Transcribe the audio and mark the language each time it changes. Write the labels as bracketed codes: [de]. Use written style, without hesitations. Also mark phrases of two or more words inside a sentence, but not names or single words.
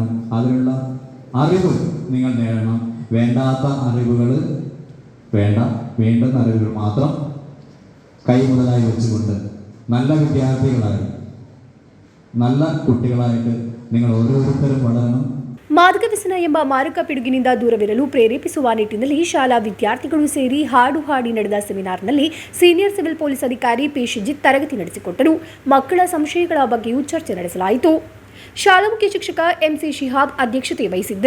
[ml] അതിനുള്ള അറിവ് നിങ്ങൾ നേടണം. വേണ്ടാത്ത അറിവുകൾ വേണ്ട, വേണ്ടുന്ന അറിവുകൾ മാത്രം കൈമുതലായി വെച്ചുകൊണ്ട് നല്ല വിദ്യാർത്ഥികളായി, നല്ല കുട്ടികളായിട്ട് നിങ്ങൾ ഓരോരുത്തരും വളരണം. [kn] ಮಾದಕ ವ್ಯಸನ ಎಂಬ ಮಾರಕ ಪಿಡುಗಿನಿಂದ ದೂರವಿರಲು ಪ್ರೇರೇಪಿಸುವ ನಿಟ್ಟಿನಲ್ಲಿ ಶಾಲಾ ವಿದ್ಯಾರ್ಥಿಗಳು ಸೇರಿ ಹಾಡು ಹಾಡಿ ನಡೆದ ಸೆಮಿನಾರ್ನಲ್ಲಿ [en] senior civil police [kn] ಅಧಿಕಾರಿ ಪಿ ಶಿಜಿತ್ ತರಗತಿ ನಡೆಸಿಕೊಟ್ಟರು. ಮಕ್ಕಳ ಸಂಶಯಗಳ ಬಗ್ಗೆಯೂ ಚರ್ಚೆ ನಡೆಸಲಾಯಿತು. ಶಾಲಾ ಮುಖ್ಯ ಶಿಕ್ಷಕ ಎಂಸಿ ಶಿಹಾಬ್ ಅಧ್ಯಕ್ಷತೆ ವಹಿಸಿದ್ದರು.